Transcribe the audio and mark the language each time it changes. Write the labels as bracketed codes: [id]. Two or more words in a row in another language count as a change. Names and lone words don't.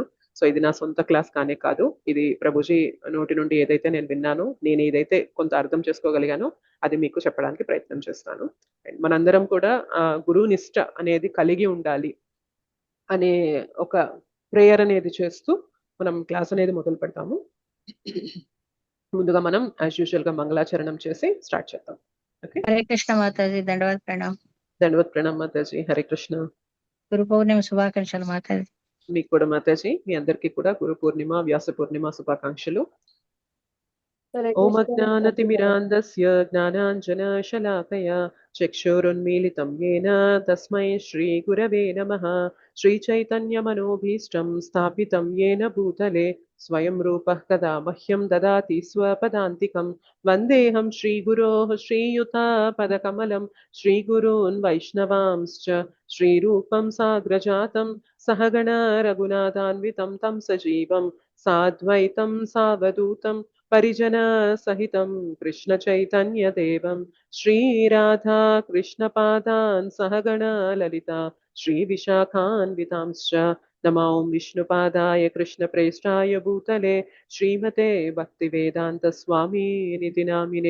[te] సో ఇది నా సొంత క్లాస్ కానే కాదు, ఇది ప్రభుజీ నోటి నుండి ఏదైతే నేను విన్నానో, నేను ఏదైతే కొంత అర్థం చేసుకోగలిగానో అది మీకు చెప్పడానికి ప్రయత్నం చేస్తాను. అండ్ మనందరం కూడా గురువు నిష్ట అనేది కలిగి ఉండాలి అనే ఒక ప్రేయర్ అనేది చేస్తూ మనం క్లాస్ అనేది మొదలు పెడతాము. ముందుగా మనం [en] as usual [te] గా మంగళాచరణం చేసి స్టార్ట్ చేద్దాం. ఓకే. హరే కృష్ణ మాతాజీ దండవత్ ప్రణామ్। దండవత్ ప్రణామ్ మాతాజీ. హరే కృష్ణ. గురు పౌర్ణిమ శుభాకాంక్షలు మాతాజీ। మీకు కూడా మాతాజీ, మీ అందరికీ కూడా గురు పూర్ణిమ వ్యాస పూర్ణిమ శుభాకాంక్షలు. [sa] ఓం అజ్ఞానతిమిరాంధస్య జ్ఞానాంజనశలాకయా చక్షురున్మీలితం येन తస్మై శ్రీగురవే నమః. శ్రీచైతన్యమనోభీష్టం స్థాపితం येन భూతలే స్వయం రూపః కదా మహ్యం దదాతి స్వపదాంతికం. వందేహం శ్రీగురోః శ్రీయుతాపదకమలం శ్రీగురూన్ వైష్ణవాంశ్చ శ్రీరూపం సాగ్రజాతం సహగణ రఘునాథాన్వితం తం సజీవం సాద్వైతం సావధూతం పరిజన సహితం కృష్ణ చైతన్య దేవం శ్రీరాధా కృష్ణ పాదాన్ సహగణ లలిత శ్రీ విశాఖాన్వితాంశ్చ నమో విష్ణుపాదాయ కృష్ణ ప్రేష్టాయ భూతలే శ్రీమతే భక్తి వేదాంత స్వామి నితి నామినే.